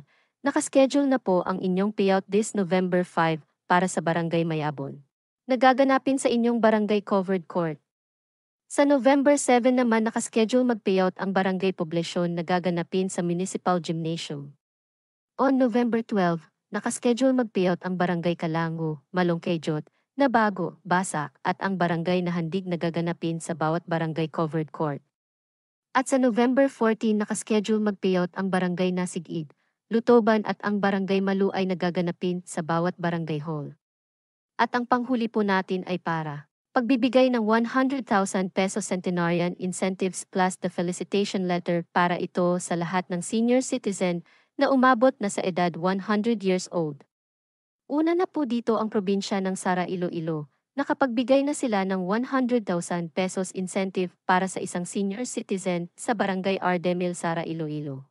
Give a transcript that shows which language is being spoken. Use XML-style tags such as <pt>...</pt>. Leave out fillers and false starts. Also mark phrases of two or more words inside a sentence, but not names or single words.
<tl>Nakaschedule na po ang inyong payout</tl> <en>this November 5</en> <tl>para sa Barangay Mayabon. Nagaganapin sa inyong Barangay Covered Court. Sa November 7 naman nakaschedule mag-payout ang Barangay Poblasyon na gaganapin sa Municipal Gymnasium.</tl> <en>On November 12,</en> <tl>nakaschedule mag-payout ang Barangay Kalango, Malongkejot, Nabago, Basak at ang barangay na handig na gaganapin sa bawat Barangay Covered Court. At sa November 14 nakaschedule mag-payout ang Barangay Nasigid, Lutoban at ang Barangay Malu ay nagaganapin sa bawat Barangay Hall. At ang panghuli po natin ay para pagbibigay ng 100,000 pesos</tl> <en>centenarian incentives plus the felicitation letter</en> <tl>para ito sa lahat ng senior citizen na umabot na sa edad</tl> <en>100 years old.</en> <tl>Una na po dito ang probinsya ng Sara Iloilo, nakapagbigay na sila ng 100,000 pesos incentive para sa isang senior citizen sa Barangay Ardemil, Sara Iloilo.</tl>